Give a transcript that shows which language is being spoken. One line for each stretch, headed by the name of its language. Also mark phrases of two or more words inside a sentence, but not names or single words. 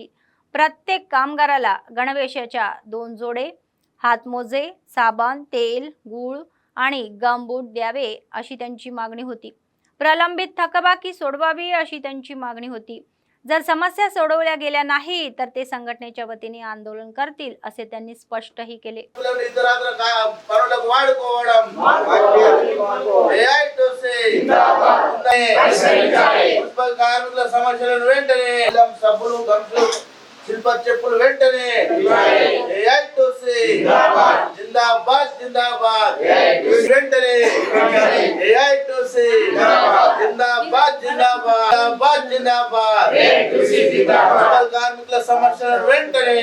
Marathi: प्रत्येक कामगाराला गणवेशाच्या 2 जोडे, हातमोजे, साबण, तेल, गूळ आणि गमबूट द्यावे अशी त्यांची मागणी होती. प्रलंबित थकबाकी सोडवावी अशी त्यांची मागणी होती. जर समस्या सोडवल्या गेल्या नाही तर ते संघटनेच्या वतीने आंदोलन करतील असे त्यांनी स्पष्टही केले.
Telugu: శిల్ప చెప్పులు వెంటనే AITUC జిందాబాద్ జిందాబాద్ వెంటనే AITUC జిందాబాద్ జిందాబాద్ జిందాబాద్ కార్మికుల సమస్యలను వెంటనే.